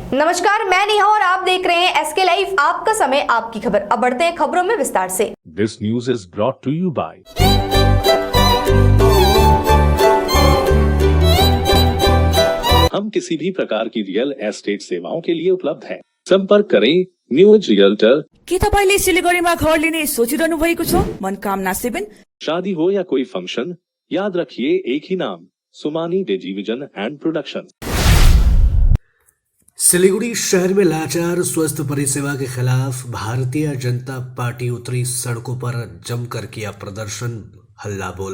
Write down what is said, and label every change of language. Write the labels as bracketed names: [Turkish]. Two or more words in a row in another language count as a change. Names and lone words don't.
[Hindi] नमस्कार, मैं नेहा और आप देख रहे हैं एसके लाइव, आपका समय आपकी खबर। अब बढ़ते हैं खबरों में विस्तार से। [English] This news is brought to you by [Hindi] हम किसी भी प्रकार की [English] real estate [Hindi] सेवाओं के लिए उपलब्ध हैं। संपर्क करें न्यूज रियल्टर। [Nepali] के तपाईले सिलिगुडीमा घर लिने सोचिरहनु भएको छ? मनकामना 7। [Hindi] शादी हो या कोई फंक्शन, याद रखिए एक ही नाम, सुमानी डिजीविजन एंड प्रोडक्शन। सिलीगुड़ी शहर में लाचार स्वास्थ्य परिसेवा के खिलाफ भारतीय जनता पार्टी उतरी सड़कों पर जमकर किया प्रदर्शन, हल्ला बोला।